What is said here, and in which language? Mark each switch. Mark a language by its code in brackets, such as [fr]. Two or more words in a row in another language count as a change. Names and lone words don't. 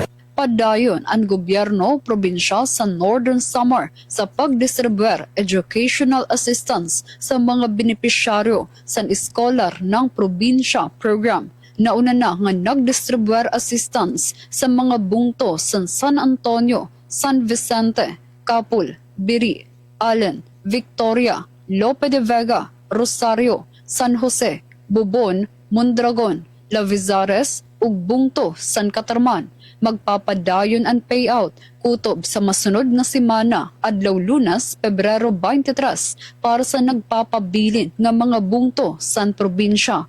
[war] Padayon ang gobyerno probinsya sa Northern Samar sa pagdistribuer [en] educational assistance [war] sa mga benepisyaryo sa eskolar ng probinsya program. Nauna na nga nagdistribuer assistance sa mga bungto sa San Antonio, San Vicente, Capul, Biri, Allen, Victoria, Lope de Vega, Rosario, San Jose, Bubon, Mondragon, Lavizares ug bungto San Catarman. magpapadayon ang payout kutob sa masunod na semana adlaw Lunes, Pebrero 23 para sa nagpapabilin nga mga bungto san probinsya.